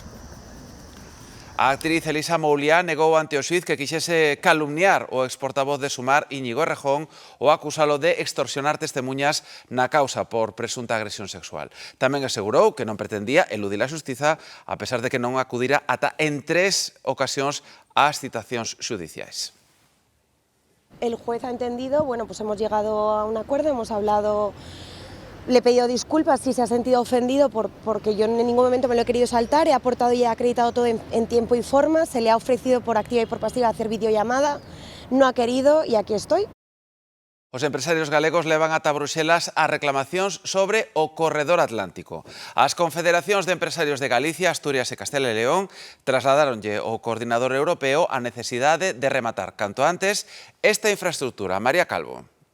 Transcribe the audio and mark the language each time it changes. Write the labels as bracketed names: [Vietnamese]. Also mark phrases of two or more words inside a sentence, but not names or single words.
[Galician] A actriz Elisa Mouliá negou ante o xuíz que quixese calumniar o exportavoz de Sumar, Íñigo Errejón, ou acusalo de extorsionar testemunhas na causa por presunta agresión sexual. Tamén asegurou que non pretendía eludir a xustiza, a pesar de que non acudira ata en 3 ocasións ás citacións xudiciais. [Spanish] El juez ha entendido, bueno, pues hemos llegado a un acuerdo, hemos hablado. Le he pedido disculpas si se ha sentido ofendido porque yo en ningún momento me lo he querido saltar, he aportado y he acreditado todo en tiempo y forma, se le ha ofrecido por activa y por pasiva hacer videollamada, no ha querido y aquí estoy. [Galician] Os empresarios galegos levan ata Bruxelas as reclamacións sobre o corredor atlántico. As confederacións de empresarios de Galicia, Asturias e Castela e León trasladaronlle ao coordinador europeo a necesidade de rematar canto antes esta infraestructura. María Calvo.